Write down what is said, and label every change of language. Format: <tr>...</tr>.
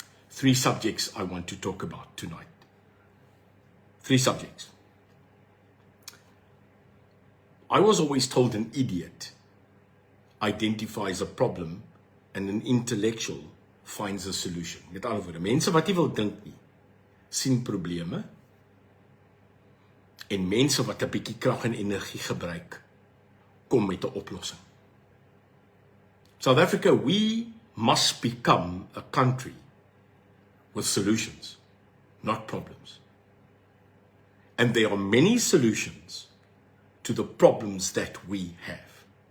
<en>3 subjects I want to talk about tonight. 3 subjects. I was always told an idiot identifies a problem and an intellectual finds a solution.</en> <af>Met ander woorde, mense wat nie wil dink nie, sien probleme, en mense wat 'n bietjie krag en energie gebruik, kom met 'n oplossing.</af> <en>South Africa, we must become a country with solutions, not problems. And there are many solutions to the problems that we have.</en>